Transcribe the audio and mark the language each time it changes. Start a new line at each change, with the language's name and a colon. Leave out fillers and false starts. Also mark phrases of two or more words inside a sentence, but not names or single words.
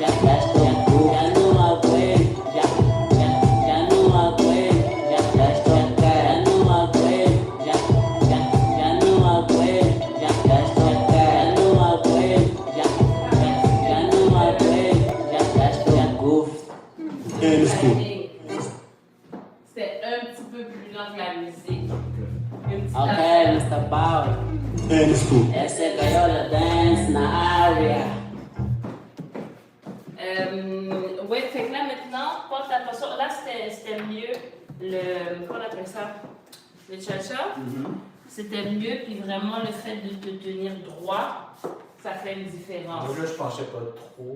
Portuguese: Já estou curto. Já não aguento. Já não aguento. Já estou quieto. Já não aguento. Já não aguento. Já estou quieto. Já não aguento. Já não aguento. Já estou curto.
French: C'était un petit peu plus lent que la musique. Une petite Ok, affaire. Mr. Bauer.
Portuguese: Essa é gaiola dance na área.
French: Ouais, fait que là maintenant, porte attention. Là, c'était mieux le. Comment on appelle ça? Le cha-cha. C'était mieux, puis vraiment le fait de te tenir droit, ça fait une différence. Donc là, je penchais pas trop.